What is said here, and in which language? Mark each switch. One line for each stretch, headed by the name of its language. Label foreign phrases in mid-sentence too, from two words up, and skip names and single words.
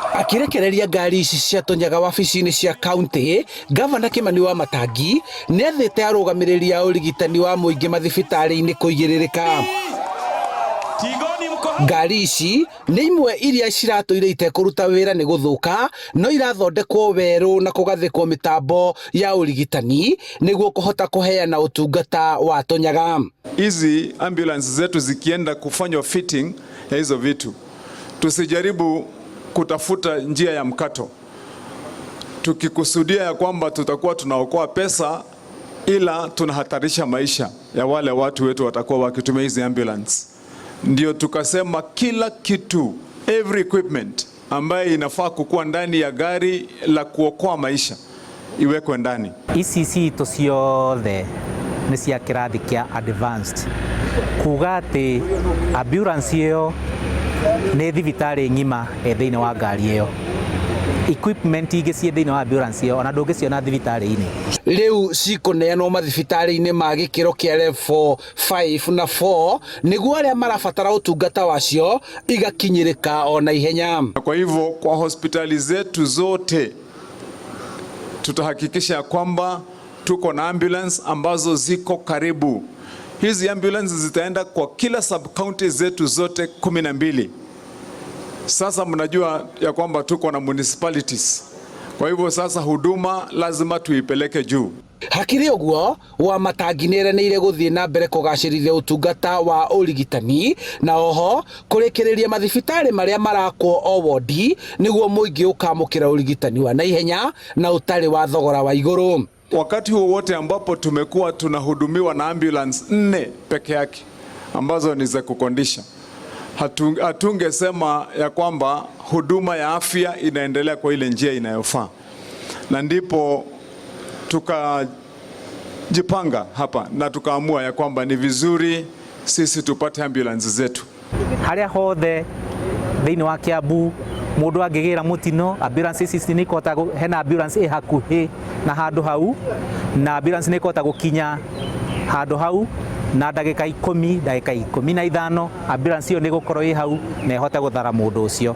Kikuyu: Akirekereria ngari ici ciatonyaga wabici-inĩ cia kaunti, Gavana Kimani Wamatangi nĩathĩte arũgamĩrĩri a ũrigitani wa mũingĩ mathibitarĩ-inĩ kũigĩrĩrĩka. Ngari ici nĩ imwe iria ciratũire itekũruta wĩra nĩ gũthũka, no irathondekwo werũ na kũgathĩkwo mĩtambo ya ũrigitani nĩguo kũhota kũheana ũtungata wa tonyaga.
Swahili: Hizi ambulance zetu zikienda kufanywa fitting ya hizo vitu, tusijaribu kutafuta njia ya mkato tukikusudia ya kwamba tutakuwa tunaokoa pesa, ila tunahatarisha maisha ya wale watu wetu watakuwa wakitumia hizi ambulance. Ndio tukasema kila kitu,
English: every equipment
Swahili: ambaye inafaa kukuwa ndani ya gari la kuokoa maisha iwekwe ndani.
Kikuyu: Ici ciothe nĩ cia kĩrathi kĩa advanced, kuga atĩ ambulance ĩyo nĩ thibitarĩ ng'ima thĩinĩ wa ngari ĩyo. Equipment ingĩ ciĩ thĩinĩ wa ambulance ĩyo ona ndũngĩciona thibitarĩ-inĩ. Rĩu cikũneanwo mathibitarĩ-inĩ ma gĩkĩro kĩa level 5 na 4 nĩguo arĩa marabatara ũtungata wacio igakinyĩrĩka ona ihenya.
Swahili: Kwa hivyo kwa hospitali zetu zote tutahakikisha kwamba tuko na ambulance ambazo ziko karibu. Hizi ambulance zitaenda kwa kila
English: sub county
Swahili: zetu zote 12. Sasa mnajua ya kwamba tuko na municipalities. Kwa hivyo sasa huduma lazima tuipeleke juu.
Kikuyu: Hakiri ũguo, Wamatangi nĩeranĩire gũthiĩ na mbere kũgacĩrithia ũtungata wa ũrigitani na oho kũrĩkĩrĩria mathibitarĩ marĩa marakwo o wodi nĩguo mũingĩ ũkamũkĩra ũrigitani wa naihenya na ũtarĩ wa thogora wa igũrũ.
Swahili: Wakati huo wote ambapo tumekuwa tunahudumiwa na ambulance 4 peke yake ambazo ni za kukondisha, hatungesema ya kwamba huduma ya afya inaendelea kwa ile njia inayofaa, na ndipo tukajipanga hapa na tukaamua ya kwamba ni vizuri sisi tupate ambulance zetu.
Kikuyu: Harĩa hothe thĩinĩ wa Kiambu mũndũ angĩgĩra mũtino, ambulance ici nĩ ikota, hena ambulance ĩ hakuhĩ na handũ hau, na ambulance nĩ ikota gũkinya handũ hau na ndagĩka 15 ambulance ĩyo nĩ gũkorwo ĩ hau na ĩhote gũthara mũndũ ũcio.